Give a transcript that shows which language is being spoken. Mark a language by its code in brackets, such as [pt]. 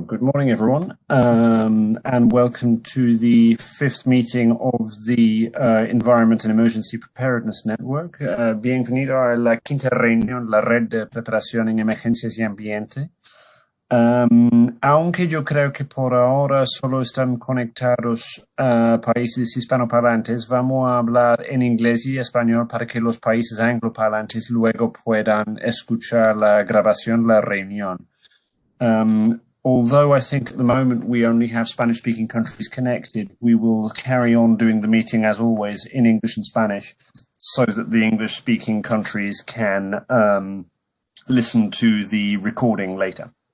[en] Good morning, everyone, and welcome to the fifth meeting of the Environment and Emergency Preparedness Network. [es] Bienvenido a la quinta reunión, la red de preparación en emergencias y ambiente. Aunque yo creo que por ahora solo están conectados países hispanoparlantes, vamos a hablar en inglés y español para que los países angloparlantes luego puedan escuchar la grabación, la reunión. [en] Although I think at the moment we only have Spanish-speaking countries connected, we will carry on doing the meeting as always in English and Spanish so that the English-speaking countries can listen to the recording later.